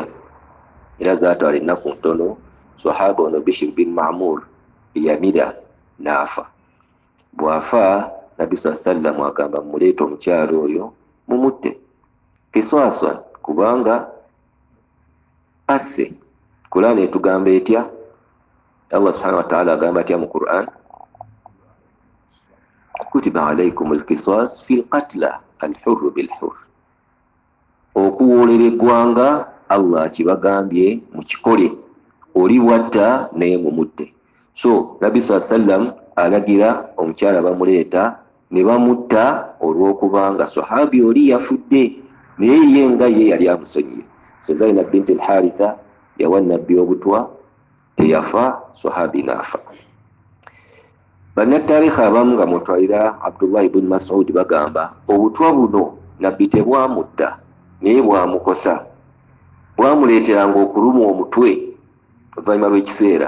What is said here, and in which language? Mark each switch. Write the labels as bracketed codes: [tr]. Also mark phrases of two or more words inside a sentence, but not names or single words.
[lg] Era zaatwala ennaku ntono sahaba ono Bishr bin Ma'mur yamira n'afa. Bw'afa Nabbi sallam agamba muleeta omukyalo oyo mumutte kiswaswa, kubanga asse. Qur'an etugamba etya? Allah [ar] سبحانه وتعالى [lg] agamba atya mu Qur'an? [ar] كتب عليكم القصاص في القتلى الحر بالحر. [lg] Okuwoolera eggwanga Allah kibagambye mukikole, oli bwatta naye mumutte. So Nabbi sallam alagira omukyala bamuleeta ne bamutta olw'okubanga sahabi oli yafudde, naye ye nga ye yali amusonyiye. So Zainab binti al-Haritha yawa nabbi obutwa, teyafa, sahabi n'afa. Bannattarikha abamu nga mutwalira Abdullah ibn Mas'ud bagamba obutwa buno nabbi tebwamutta naye bwamukosa. Bwamuleeteranga okulumwa omutwe oluvannyuma lw'ekiseera.